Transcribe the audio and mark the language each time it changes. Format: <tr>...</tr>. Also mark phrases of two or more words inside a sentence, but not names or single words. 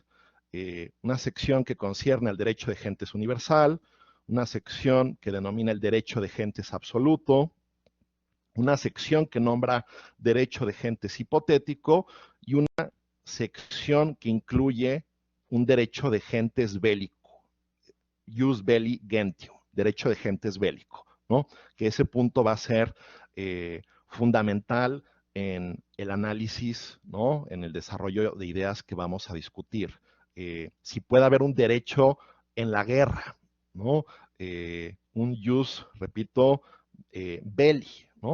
<es>Una sección que concierne al derecho de gentes universal, una sección que denomina el derecho de gentes absoluto, una sección que nombra derecho de gentes hipotético y una sección que incluye un derecho de gentes bélico,</es> <la>jus belli gentium,</la> <es>derecho de gentes bélico, ¿no? Que ese punto va a ser fundamental en el análisis, ¿no? En el desarrollo de ideas que vamos a discutir. Si puede haber un derecho en la guerra, ¿no? Un jus, repito, belli, ¿no?</es>